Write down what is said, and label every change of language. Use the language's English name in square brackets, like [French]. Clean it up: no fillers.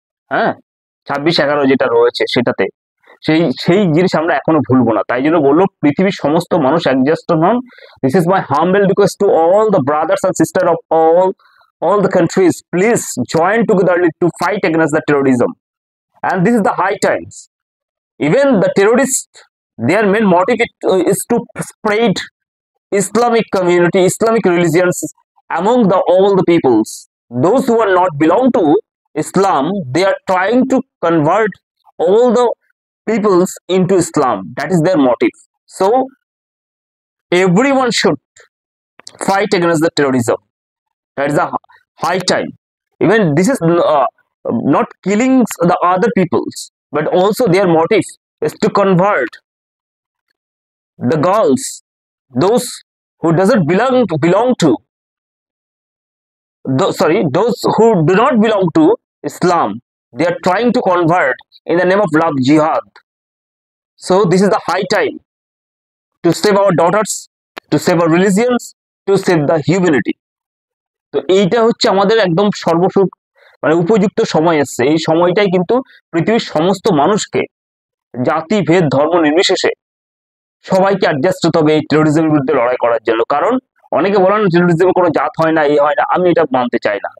[Bangla] হ্যাঁ, 26/11 যেটা রয়েছে সেটাতে, সেই সেই জিনিস আমরা এখনো ভুলবো না। তাই জন্য বললো পৃথিবীর সমস্ত মানুষ একজাস্ট হন। [English] This is my humble request to all the brothers and sister of all the countries, please join together to fight against the terrorism. And this is the high times. Even the terrorists, their main motive is to spread Islamic community, Islamic religions among all the peoples. Those who are not belong to Islam, they are trying to convert all the peoples into Islam. That is their motive. So everyone should fight against the terrorism. That is a high time. Even this is not killing the other peoples, but also their motive is to convert the girls, those who doesn't belong to those who do not belong to Islam. They are trying to convert in the name of love, jihad. So this is the high time to save our daughters, to save our religions, to save the humanity. [Bangla] তো এইটা হচ্ছে আমাদের একদম সর্বসুখ মানে উপযুক্ত সময় এসছে। এই সময়টাই কিন্তু পৃথিবীর সমস্ত মানুষকে, জাতি ভেদ ধর্ম নির্বিশেষে সবাইকে অ্যাডজাস্ট হতে হবে এই টেরোরিজমের বিরুদ্ধে লড়াই করার জন্য। কারণ অনেকে বলেন টেরোরিজমের কোনো জাত হয় না, হয় না, আমি এটা মানতে চাই না।